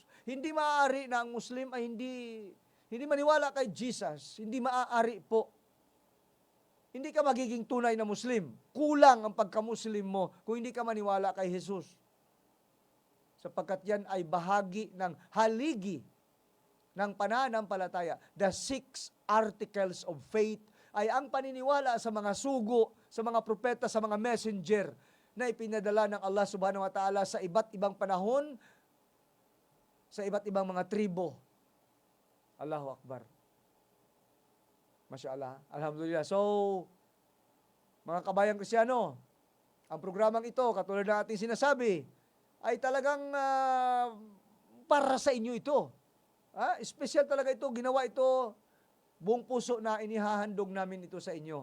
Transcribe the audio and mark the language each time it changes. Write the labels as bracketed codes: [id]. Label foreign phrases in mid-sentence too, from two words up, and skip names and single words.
[tl] Hindi maaari na ang Muslim ay hindi maniwala kay Jesus. Hindi maaari po. Hindi ka magiging tunay na Muslim. Kulang ang pagka-Muslim mo kung hindi ka maniwala kay Jesus. Sapagkat yan ay bahagi ng haligi ng pananampalataya. [en] The 6 articles of faith [tl] ay ang paniniwala sa mga sugo, sa mga propeta, sa mga messenger na ipinadala ng Allah [ar] سبحانه وتعالى [tl] sa iba't ibang panahon, sa iba't ibang mga tribo. [ar] الله أكبر ما شاء الله الحمد لله. [tl] So, mga kabayang Kristiyano, ang programang ito, katulad ng ating sinasabi, ay talagang para sa inyo ito. Espesyal talaga ito, ginawa ito, buong puso na inihahandog namin ito sa inyo.